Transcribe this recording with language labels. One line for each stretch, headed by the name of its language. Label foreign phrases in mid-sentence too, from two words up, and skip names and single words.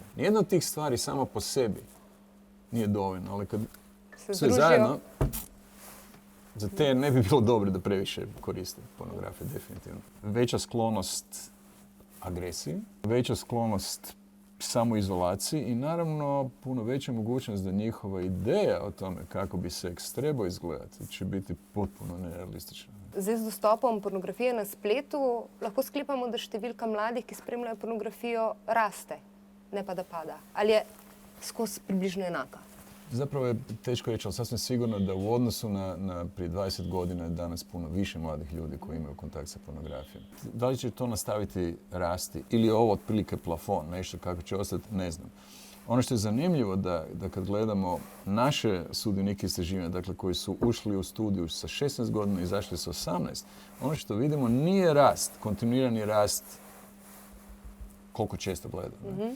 Croatian: Nijedna od tih stvari samo po sebi nije dovoljno, ali kad sve zajedno, za te ne bi bilo dobro da previše koriste pornografiju, definitivno. Veća sklonost agresiji, veća sklonost samoizolaciji i naravno puno veća mogućnost da njihova ideja o tome kako bi seks trebao izgledati će biti potpuno nerealistična.
Slovenian: Zdaj z dostopom pornografije na spletu lahko sklepamo, da številka mladih, ki spremljajo pornografijo, raste, ne pa da pada. Ali je skozi približno enaka?
Croatian: Zapravo je teško reći, ali sasvim sigurno da u odnosu na prije 20 godina je danas puno više mladih ljudi koji imaju kontakt sa pornografijom. Da li će to nastaviti rasti ili je ovo otprilike plafon, nešto kako će ostati, ne znam. Ono što je zanimljivo da kad gledamo naše sudionike istraživanja, dakle koji su ušli u studiju sa 16 godina i izašli sa 18, ono što vidimo nije rast, kontinuirani rast koliko često gledamo.